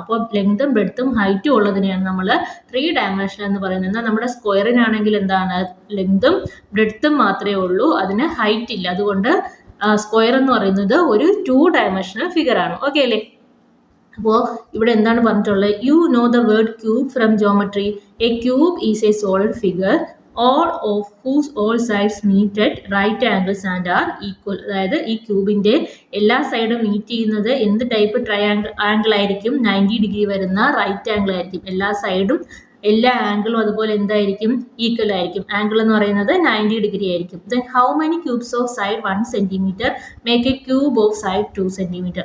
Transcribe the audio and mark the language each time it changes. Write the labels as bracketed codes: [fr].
[ml] അപ്പോൾ ലെങ്തും ബ്രെഡ്ത്തും ഹൈറ്റും ഉള്ളതിനെയാണ് നമ്മൾ 3 ഡയമെൻഷൻ എന്ന് പറയുന്നത്. എന്നാൽ നമ്മുടെ സ്ക്വയറിനാണെങ്കിൽ എന്താണ്? ലെങ്തും ബ്രെഡ്ത്തും മാത്രമേ ഉള്ളൂ, അതിന് ഹൈറ്റ് ഇല്ല. അതുകൊണ്ട് സ്ക്വയർ എന്ന് പറയുന്നത് ഒരു 2 ഡയമെൻഷണൽ ഫിഗർ ആണ്. ഓക്കെ അല്ലേ? അപ്പോൾ ഇവിടെ എന്താണ് പറഞ്ഞിട്ടുള്ളത്? [en] You know the word cube from geometry. A cube is a solid figure all of whose all sides meet at right angles and are equal. [ml] അതായത് ഈ ക്യൂബിന്റെ എല്ലാ സൈഡും മീറ്റ് ചെയ്യുന്നത് എന്ത് ടൈപ്പ് ആംഗിൾ ആയിരിക്കും? 90 ഡിഗ്രി വരുന്ന റൈറ്റ് ആംഗിൾ ആയിരിക്കും. എല്ലാ സൈഡും എല്ലാ ആംഗിളും അതുപോലെ എന്തായിരിക്കും? ഈക്വൽ ആയിരിക്കും. ആംഗിൾ എന്ന് പറയുന്നത് 90 ഡിഗ്രി ആയിരിക്കും. [en] Then how many cubes of side 1 centimetre make a cube of side 2 centimetre.